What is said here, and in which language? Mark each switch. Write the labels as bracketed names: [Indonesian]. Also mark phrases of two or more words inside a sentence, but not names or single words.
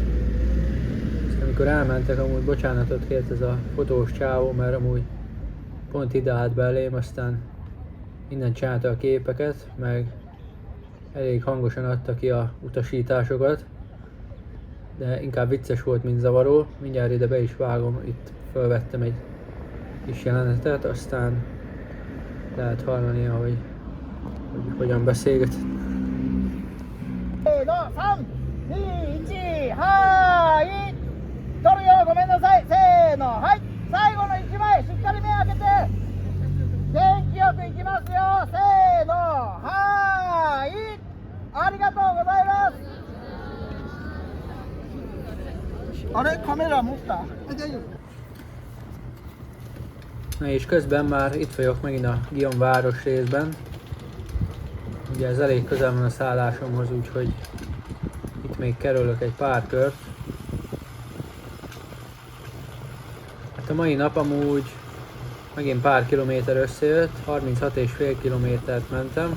[Hungarian] Aztán amikor elmentek, amúgy bocsánatot kért ez a fotós csávó, mert amúgy pont ide állt belém, aztán innen csinálta a képeket, meg elég hangosan adta ki a utasításokat. De inkább vicces volt, mint zavaró. Mindjárt ide be is vágom, itt felvettem egy kis jelenetet, aztán lehet hallani, hogy hogyan beszélget. [Japanese] せーの、3、2、1、はーい。撮るよ、ごめんなさい。せーの、はい。最後の1枚、しっかり目開けて。元気よくいきますよ。せーの、はーい。ありがとうございます。あれ、カメラ持った？大丈夫。 [Hungarian] Na és közben már itt vagyok megint a Gion város részben. Ugye ez elég közel van a szállásomhoz, úgyhogy itt még kerülök egy pár kört. Hát a mai nap amúgy megint pár kilométer összejött, 36,5 kilométert mentem.